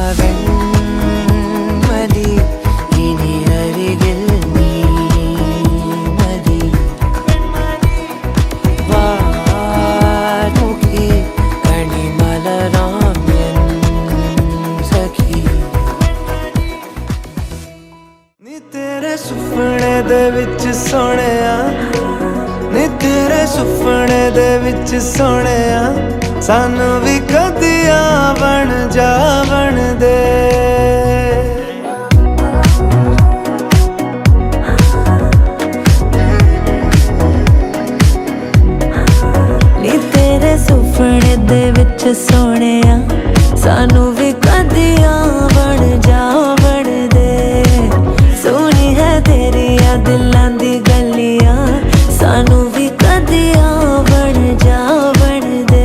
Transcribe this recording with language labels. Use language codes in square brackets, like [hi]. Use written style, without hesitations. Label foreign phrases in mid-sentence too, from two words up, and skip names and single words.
[ml] വെൺമതി ഇനി അരികിൽ നീ മതി വാർമുഖി കണിമലരാം എൻ സഖി [pa] ਨੀ ਤੇਰੇ ਸੁਪਨੇ ਦੇ ਵਿੱਚ ਸੋਹਣਿਆ ਨੀ ਤੇਰੇ ਸੁਪਨੇ ਦੇ ਵਿੱਚ ਸੋਹਣਿਆ ਸਾਨੂੰ ਵੀ ਕਦੀਆਂ ਬਣ ਜਾਵਣ ਦੇ ਨੀ ਤੇਰੇ ਸੁਪਨੇ ਦੇ ਵਿੱਚ ਸੋਹਣਿਆ ਸਾਨੂੰ ਵੀ ਕਦੀਆਂ ਬਣ ਜਾਵਣ ਦੇ ਸੋਹਣੀ ਹੈ ਤੇਰੀਆਂ ਦਿਲਾਂ ਦੀ ਗਲੀਆਂ ਸਾਨੂੰ ਵੀ ਕਦੀਆਂ ਬਣ ਜਾਵਣ ਦੇ